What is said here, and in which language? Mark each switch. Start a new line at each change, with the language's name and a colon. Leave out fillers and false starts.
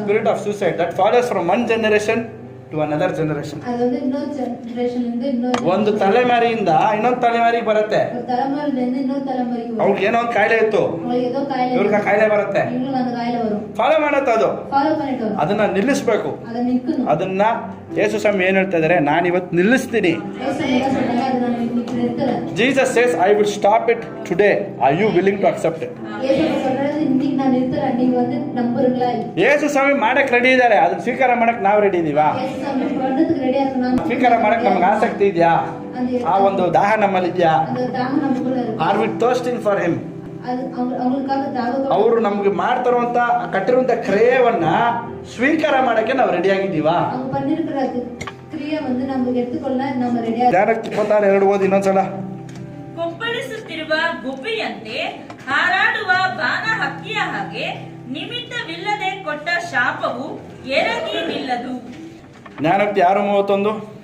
English: spirit of suicide that follows from one generation to to another generation.
Tamil: அது வந்து இன்னொரு ஜெனரேஷன்ல இருந்து இன்னொரு
Kannada: ಒಂದು ತಲೆಮಾರಿಯಿಂದ ಇನ್ನೊಂದು ತಲೆಮಾರಿಗೆ ಬರುತ್ತೆ.
Tamil: ஒரு தலைமுறையில இருந்து இன்னொரு தலைமுறைக்கு வரும்.
Kannada: ಅವ್ರಿಗೆ ಏನೋ ಒಂದು ಕಾಯಿಲೆ ಇತ್ತು,
Tamil: உங்களுக்கு ஏதோ காயில
Kannada: ಇವ್ರಿಗೆ ಕಾಯಿಲೆ ಬರುತ್ತೆ,
Tamil: உங்களுக்கு அந்த காயில வரும்.
Kannada: ಫಾಲೋ ಮಾಡತ್ತೆ. ಅದು
Tamil: ஃபாலೋ பண்ணிட்டு வரும்.
Kannada: ಅದನ್ನ ನಿಲ್ಲಿಸಬೇಕು.
Tamil: அத நிக்கணும்.
Kannada: ಅದನ್ನ ಯೇಸು ಸ್ವಾಮಿ ಏನ್ ಹೇಳ್ತಾ ಇದಾರೆ, ನಾನು ಇವತ್ತು ನಿಲ್ಲಿಸ್ತೀನಿ.
Tamil: ஏசு என்ன சொல்றாங்க, அது நான் இன்னைக்கு நிறுத்துறேன்.
English: Jesus says, I will stop it today. Are you willing to accept it?
Tamil: ஏசு சொல்றாரு, இன்னைக்கு நான் நிறுத்துறேன், நீங்க வந்து நம்புறீங்களா?
Kannada: ಯೇಸು ಸ್ವಾಮಿ ಮಾಡಕ್ ರೆಡಿ ಇದಾರೆ, ಅದನ್ನ ಸ್ವೀಕಾರ ಮಾಡಕ್ ನಾವು ರೆಡಿ ಇದೀವಾ?
Tamil: ஏசு சாமி பண்றதுக்கு ரெடியா இருக்கணும்.
Kannada: ಸ್ವೀಕಾರ ಮಾಡಕ್ ನಮ್ಗೆ ಆಸಕ್ತಿ ಇದೆಯಾ? ಆ ಒಂದು ದಾಹ ನಮ್ಮಲ್ಲಿ ಇದೆಯಾ?
Tamil: அந்த தாகம் நமக்குள்ள இருக்கு.
English: Are we thirsting for him?
Tamil: அது அவங்களுக்காக தாகம்.
Kannada: ಅವರು ನಮ್ಗೆ ಮಾಡ್ತಾರಂತ ಕಟ್ಟಿರುವಂತ ಕ್ರಿಯೆವನ್ನ ಸ್ವೀಕಾರ ಮಾಡಕ್ಕೆ ನಾವು ರೆಡಿ ಆಗಿದ್ದೀವಾ?
Tamil: அவங்க பண்ணிருக்கிற ಕ್ರಿಯೆ வந்து நம்ம எடுத்துಕೊಳ್ಳ நம்ம ரெடியா.
Kannada: ಧ್ಯಾನಕ್ಕೆ 26:2 ಓದಿ ಇನ್ನೊಂದ್ಸಲ. ಕೊಪ್ಪಳಿಸುತ್ತಿರುವ ಗುಬ್ಬಿಯಂತೆ ಹಾರಾಡುವ ಬಾನ ಹಕ್ಕಿಯ ಹಾಗೆ ನಿಮಿತ್ತವಿಲ್ಲದೆ ಕೊಟ್ಟ ಶಾಪವು ಎರಗಿ ನಿಲ್ಲದು. ಜ್ಞಾನಕ್ಕೆ 6:31.